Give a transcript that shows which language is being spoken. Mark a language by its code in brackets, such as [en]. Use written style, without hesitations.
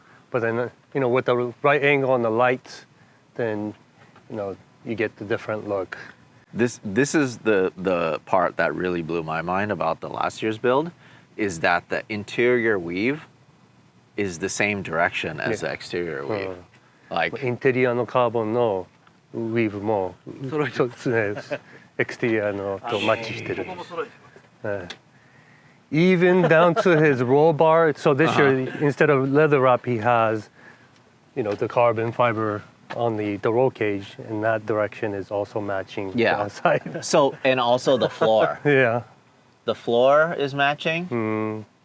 [en] But then, with the right angle on the lights, then, you get the different look. This is the part that really blew my mind about the last year's build, is that the interior weave is the same direction as the exterior weave. Like [ja] インテリアのカーボンのウィーブもそうですね、エクステリアのとマッチしてる。 [en] Even down to his roll bar. So this year, instead of leather wrap, he has, the carbon fiber on the roll cage, and that direction is also matching the outside. So, and also the floor. Yeah. The floor is matching.